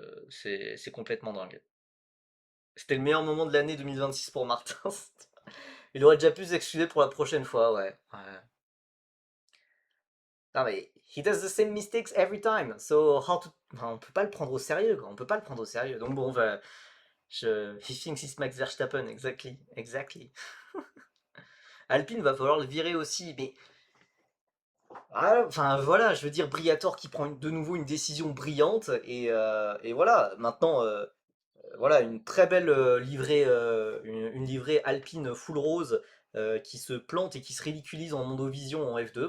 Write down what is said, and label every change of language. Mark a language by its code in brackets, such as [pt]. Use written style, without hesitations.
[fr] C'est complètement dingue. C'était le meilleur moment de l'année 2026 pour Martin. Il aurait déjà pu s'excuser pour la prochaine fois, ouais. Non mais, [en] he does the same mistakes every time, so how to... [fr] Enfin, on peut pas le prendre au sérieux, quoi. On peut pas le prendre au sérieux. Donc bon, [en] he thinks he's Max Verstappen, exactly, exactly. [fr] Alpine va falloir le virer aussi, mais... Ah, enfin voilà, je veux dire, Briator qui prend de nouveau une décision brillante, et voilà, maintenant... voilà, une très belle livrée, une livrée Alpine full rose qui se plante et qui se ridiculise en Mondovision en F2.